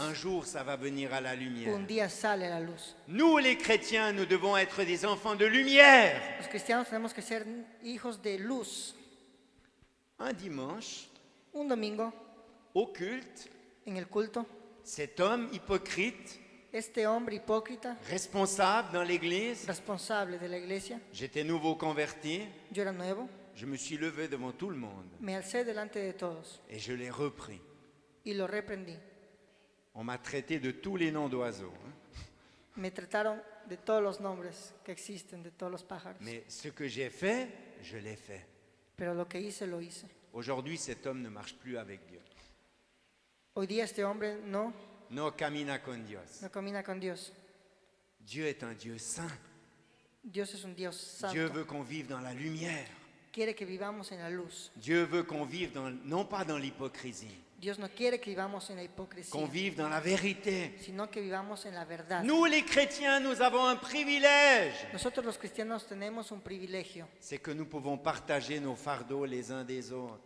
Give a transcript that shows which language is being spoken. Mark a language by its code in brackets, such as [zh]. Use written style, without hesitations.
[fr] un jour, ça va venir à la lumière. [es] un día sale a la luz. [fr] Nous, les chrétiens, nous devons être des enfants de lumière. [es] Los cristianos tenemos que ser hijos de luz. [fr] Un dimanche, [es] Un domingo, [fr] au culte, [es] en el culto, [fr] cet homme hypocrite, [es] este hombre hipócrita, [fr] responsable dans l'église, [es] responsable de la iglesia, [fr] j'étais nouveau converti, [es] yo era nuevo, [fr] je me suis levé devant tout le monde [es] me alcé delante de todos [fr] et je l'ai repris. [es] y lo reprendí. [fr] On m'a traité de tous les noms d'oiseaux. Hein. [es] Me trataron de todos los nombres que existen, de todos los pájaros. [fr] Mais ce que j'ai fait, je l'ai fait. [es] Pero lo que hice, lo hice. [fr] Aujourd'hui, cet homme ne marche plus avec Dieu. [es] Hoy día este hombre no Camina con Dios. camina con Dios. [fr] Dieu est un Dieu saint. [es] Dios es un Dios santo. [fr] Dieu veut qu'on vive dans la lumière. [es] Quiere que vivamos en la luz. [fr] Dieu veut qu'on vive non pas dans l'hypocrisie, [es] Dios no quiere que vivamos en la hipocresía, [fr] qu'on vive dans la vérité. [es] sino que vivamos en la verdad. [fr] Nous, les chrétiens, nous avons un privilège. [es] Nosotros los cristianos tenemos un privilegio. [fr] C'est que nous pouvons partager nos fardeaux les uns des autres.